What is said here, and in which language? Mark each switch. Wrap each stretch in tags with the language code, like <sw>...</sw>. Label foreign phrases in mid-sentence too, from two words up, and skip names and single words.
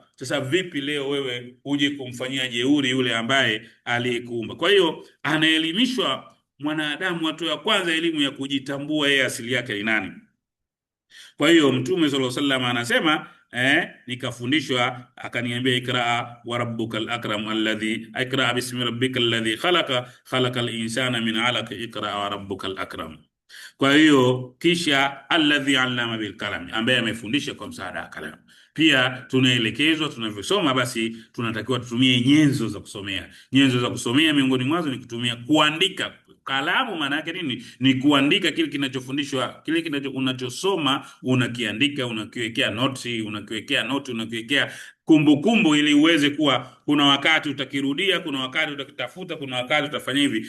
<sw>Sasa vipi leo wewe uje kumfanyia jeuri yule ambaye aliyekuumba? Kwa hiyo anaelimishwa mwanadamu, watu ya kwanza elimu ya kujitambua yeye asili yake ni nani. Kwa hiyo Mtume</sw> <ar>صلى الله عليه وسلم</ar> <sw>anasema nikafundishwa, akaniambia</sw> <ar>اقرأ وربك الأكرم الذي اقرأ باسم ربك الذي خلق الإنسان من علق اقرأ وربك الأكرم.</ar> <sw>Kwa hiyo kisha</sw> <ar>الذي علم بالقلم,</ar> <sw>ambaye amefundisha kwa msaada wa kalamu. Pia tunaelekezwa tunavyosoma, basi tunatakiwa tutumie nyenzo za kusomea. Nyenzo za kusomea miongoni mwazo ni kutumia kuandika. Kalamu maana yake nini? Ni kuandika kile kinachofundishwa, kile unachosoma unakiandika, unakiwekea noti, unakiwekea kumbukumbu, ili uweze kuwa kuna wakati utakirudia, kuna wakati utakitafuta, kuna wakati utafanya hivi.</sw>